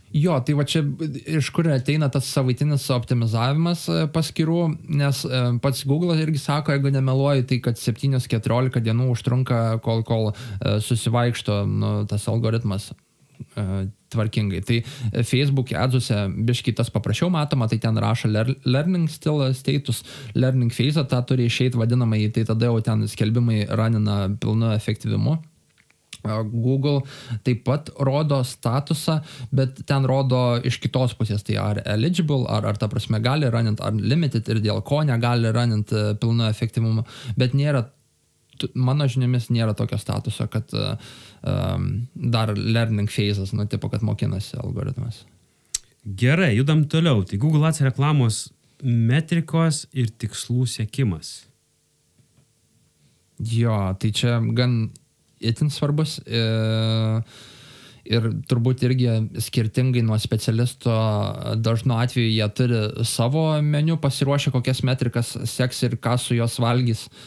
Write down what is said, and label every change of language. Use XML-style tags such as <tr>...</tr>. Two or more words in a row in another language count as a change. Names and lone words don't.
<lt>Jo, tai va čia iš kur ateina tas savaitinis optimizavimas paskyrų, nes pats Google irgi sako, jeigu nemeluoju, tai kad 7-14 dienų užtrunka, kol susivaikšto tas algoritmas tvarkingai. Tai Facebook adsuose biškai tas paprašiau matoma, tai ten rašo</lt> <en>learning still status, learning phase,</en> <lt>tą turi išeiti vadinamai, tai tada jau ten skelbimai ranina pilnu efektyvimu. Google taip pat rodo statusą, bet ten rodo iš kitos pusės, tai ar eligible, ar ta prasme gali ranint, ar limited ir dėl ko negali ranint pilnu efektyvumu, bet nėra, mano žiniomis nėra tokio statuso, kad dar</lt> <en>learning phases,</en> <lt>tipo, kad mokinasi algoritmas. Gerai, judam toliau. Tai Google Ads reklamos metrikos ir tikslų siekimas. Jo, tai čia gan itin svarbus ir turbūt irgi skirtingai nuo specialisto dažnu atveju jie turi savo meniu pasiruošę, kokias metrikas seks ir ką su jos valgys.</lt>